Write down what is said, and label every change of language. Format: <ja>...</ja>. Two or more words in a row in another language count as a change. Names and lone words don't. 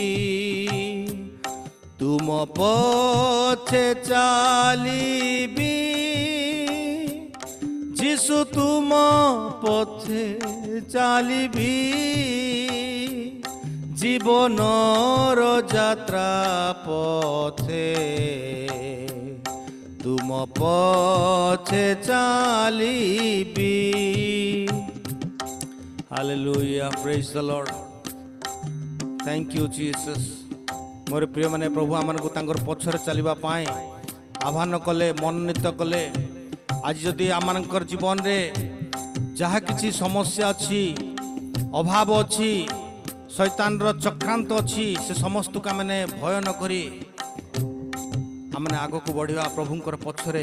<or>ତୁମ ପଥେ ଚାଲିବି, ଯିଶୁ ତୁମ ପଥେ ଚାଲିବି, ଜୀବନର ଯାତ୍ରା ପଥେ ତୁମ ପଥେ ଚାଲିବି।</or> <en>Hallelujah, praise the Lord, thank you Jesus.</en> <or>ମୋର ପ୍ରିୟମାନେ, ପ୍ରଭୁ ଆମମାନଙ୍କୁ ତାଙ୍କର ପଛରେ ଚାଲିବା ପାଇଁ ଆହ୍ୱାନ କଲେ, ମନୋନୀତ କଲେ। ଆଜି ଯଦି ଆମମାନଙ୍କର ଜୀବନରେ ଯାହା କିଛି ସମସ୍ୟା ଅଛି, ଅଭାବ ଅଛି, ଶୈତାନର ଚକ୍ରାନ୍ତ ଅଛି, ସେ ସମସ୍ତକୁ ଆମେ ଭୟ ନ କରି ଆମେ ଆଗକୁ ବଢ଼ିବା ପ୍ରଭୁଙ୍କର ପଛରେ।</or>